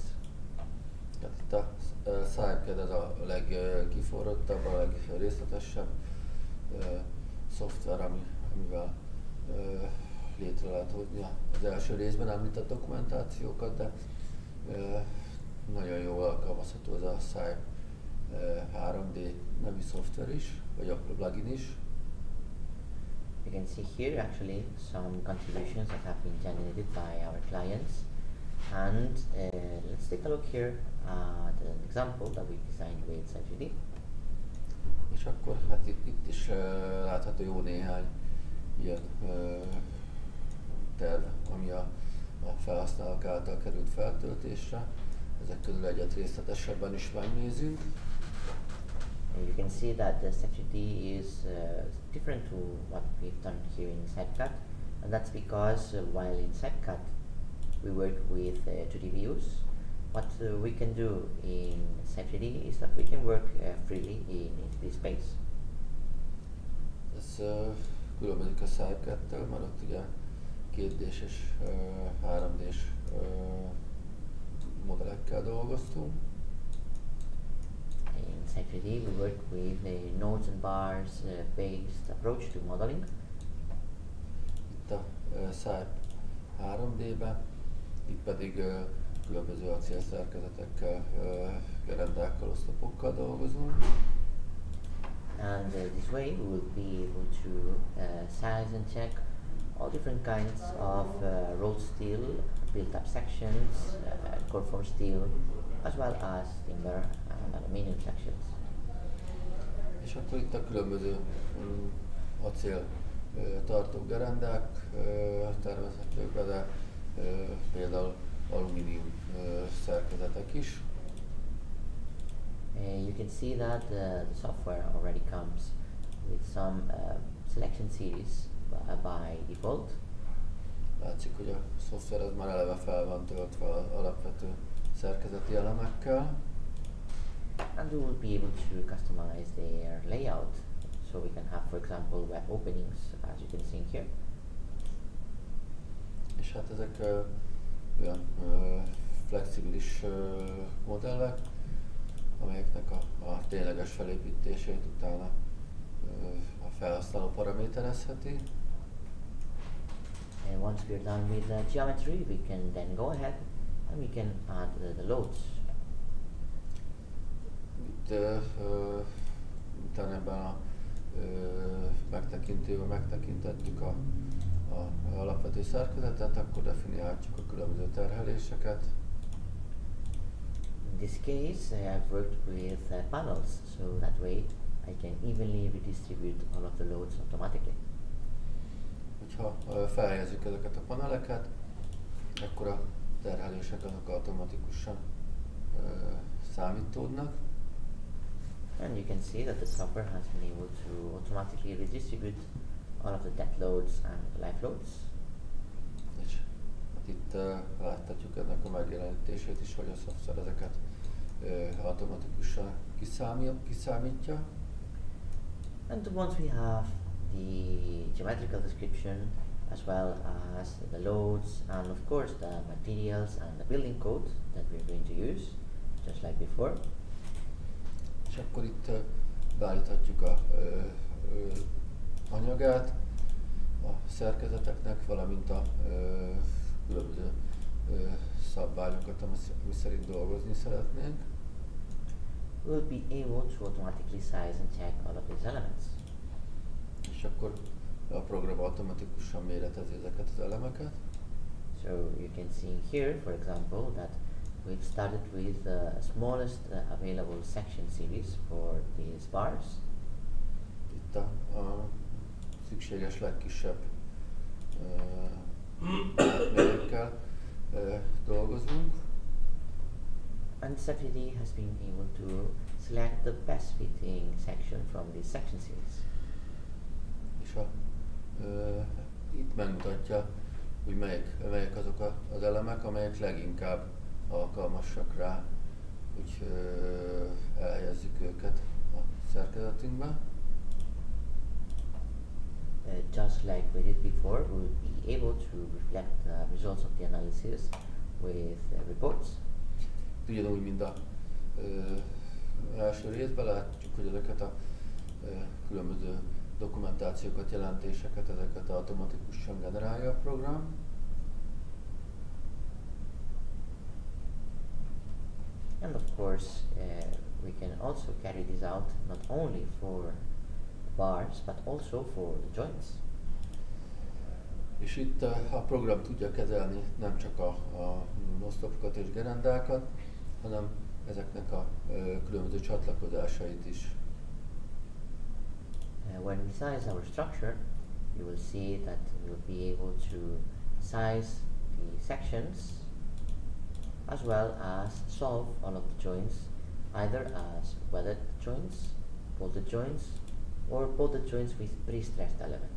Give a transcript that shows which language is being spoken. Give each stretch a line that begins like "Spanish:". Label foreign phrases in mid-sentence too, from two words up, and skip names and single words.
Hungarian: Tehát itt a CYPE ez a legkiforrottabb, a legrészletesebb szoftver, amivel létre lehet hozni az első részben említett dokumentációkat, de nagyon jól alkalmazható ez a CYPE 3D nevű szoftver is, vagy a plugin is.
English: You can see here actually some contributions that have been generated by our clients, and let's take a look here at an example that we designed with CYPE.
Hungarian: És akkor hát itt is látható jó néhány ilyen terv, ami a felhasználók által került feltöltésre. Ezek közül egyet részletesebben is megnézünk.
English: You can see that the CYPE is different to what we've done here in CYPE, and that's because while in CYPE we work with 2D views, what we can do in CYPE is that we can work freely in 3D space.
Hungarian: Ez különbözik a CYPE-től, mert ott ugye 2D-s és 3D-s modellekkel dolgoztunk.
English: In CYPE we work with a nodes and bars based approach to modeling.
Hungarian: Itt a CYPE 3D-ben, itt pedig különböző acélszerkezetekkel, gerendákkal, oszlopokkal dolgozunk.
English: And this way we will be able to size and check all different kinds of rolled steel, built-up sections, core-form steel, as well as timber and aluminum sections.
Hungarian: És akkor itt a különböző acél tartógerendák tervezhetők be, de például alumínium szerkezetek is.
English: You can see that the software already comes with some selection series by default.
Hungarian: Látszik, hogy a szoftver az már eleve fel van töltve az alapvető szerkezeti elemekkel.
English: And we will be able to customize their layout. So we can have, for example, web openings, as you can see here.
Hungarian: És hát ezek olyan flexibilis modellek, amelyeknek a tényleges felépítését utána a felhasználó paraméterezheti.
English: And once we're done with the geometry, we can then go ahead and we can add the loads.
Hungarian: Itt utána ebben a megtekintőben megtekintettük a alapvető szerkezetet, akkor definiálhatjuk a különböző terheléseket.
English: In this case, I have worked with panels, so that way I can evenly redistribute all of the loads automatically.
Hungarian: Hogyha felhelyezzük ezeket a paneleket, akkor a terhelések azok automatikusan számítódnak.
English: And you can see that the software has been able to automatically redistribute all of the dead loads and live loads.
Hungarian: És hát itt láthatjuk ennek a megjelenítését is, hogy a szoftver ezeket automatikusan kiszámítja.
English: And once we have the geometrical description as well as the loads and of course the materials and the building code that we're going to use, just like before.
Hungarian: És akkor itt beállíthatjuk a anyagát a szerkezeteknek, valamint a különböző szabványokat, ami szerint dolgozni szeretnénk.
English: We'll be able to automatically size and check all of these elements.
Hungarian: És akkor a program automatikusan méretezi ezeket az elemeket.
English: So you can see here, for example, that we've started with the smallest available section series for these bars.
Hungarian: Itt a szükséges legkisebb méretkel dolgozunk.
English: And CYPE has been able to select the best fitting section from this section series.
Hungarian: És itt megmutatja, hogy melyek azok az elemek, amelyek leginkább alkalmasak rá, hogy elhelyezzük őket a szerkezetünkbe.
English: Just like we did before, we'll be able to reflect the results of the analysis with reports.
Hungarian: Ugyanúgy, mint az első részben látjuk, hogy ezeket a különböző dokumentációkat, jelentéseket, ezeket automatikusan generálja a program.
English: And of course, we can also carry this out not only for the bars, but also for the joints.
Hungarian: És itt a program tudja kezelni nem csak a oszlopokat és gerendákat, hanem ezeknek a különböző csatlakozásait is.
English: When we size our structure, you will see that we'll be able to size the sections as well as solve all of the joints either as welded joints, bolted joints, or bolted joints with pre-stressed elements.